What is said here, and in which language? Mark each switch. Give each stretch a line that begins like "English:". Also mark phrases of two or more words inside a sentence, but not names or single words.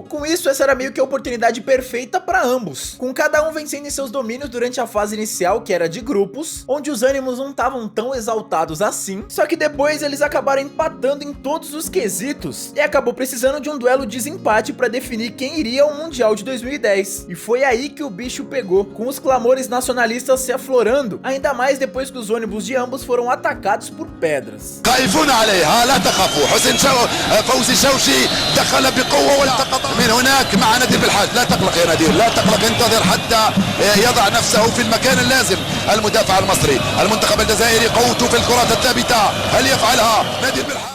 Portuguese: Com isso, essa era meio que a oportunidade perfeita para ambos, com cada um vencendo em seus domínios durante a fase inicial, que era de grupos, onde os ânimos não estavam tão exaltados assim, só que depois eles acabaram empatando em todos os quesitos, e acabou precisando de um duelo de desempate para definir quem iria ao Mundial de 2010, e foi aí que o bicho pegou, com os clamores nacionalistas se aflorando, ainda mais depois que os ônibus de ambos foram atacados por pedras.
Arabic: خايفون عليها لا تخافوا حسين فوزي شوشي دخل بقوة والتقط من هناك مع نادر بالحاج لا تقلق يا نادر لا تقلق انتظر حتى يضع نفسه في المكان اللازم المدافع المصري المنتخب الجزائري قوته في الكرات الثابتة هل يفعلها نادر بالحاج.